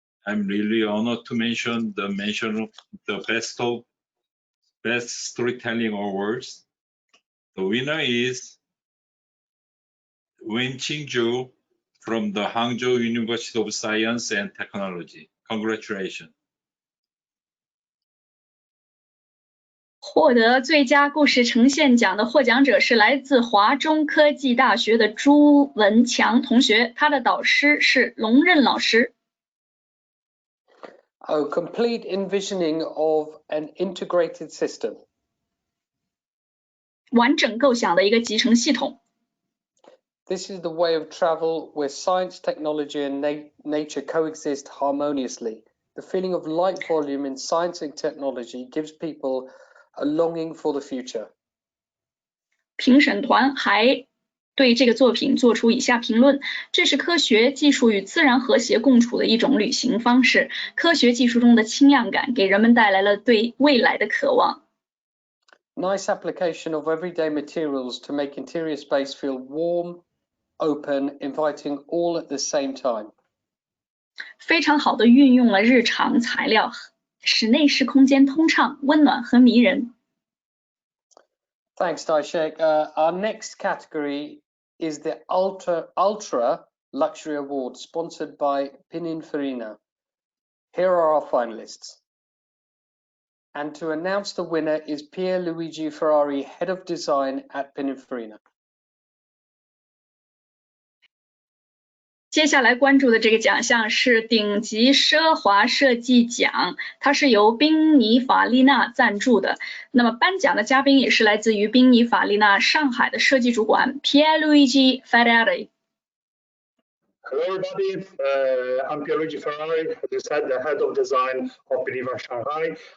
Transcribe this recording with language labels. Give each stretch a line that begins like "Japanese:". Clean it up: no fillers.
English: I'm really honored to mention the best storytelling awards. The winner is Wenqing Zhou from the Hangzhou University of Science and Technology. Congratulations.
Chinese: 获得最佳故事呈现奖的获奖者是来自华中科技大学的朱文强同学，他的导师是龙任老师。
English: Complete envisioning of an integrated system.
Chinese: 完整构想的一个集成系统。
English: This is the way of travel where science, technology, and nature coexist harmoniously. The feeling of light volume in science and technology gives people a longing for the future.
Chinese: 评审团还对这个作品做出以下评论：这是科学技术与自然和谐共处的一种旅行方式。科学技术中的轻量感给人们带来了对未来的渴望。
English: Nice application of everyday materials to make interior space feel warm, open, inviting all at the same time.
Chinese: 非常好的运用了日常材料，使内饰空间通畅、温暖和迷人。
English: Thanks, Daeshik. Our next category is the Ultra Luxury Award, sponsored by Pininfarina. Here are our finalists. And to announce the winner is Pierluigi Ferrari, Head of Design at Pininfarina.
Chinese: 接下来关注的这个奖项是顶级奢华设计奖，它是由宾尼法利纳赞助的。那么颁奖的嘉宾也是来自于宾尼法利纳上海的设计主管 Pierluigi Ferrari。
English: Hello everybody, I'm Pierluigi Ferrari, as you said, the Head of Design of Pininfarina Shanghai.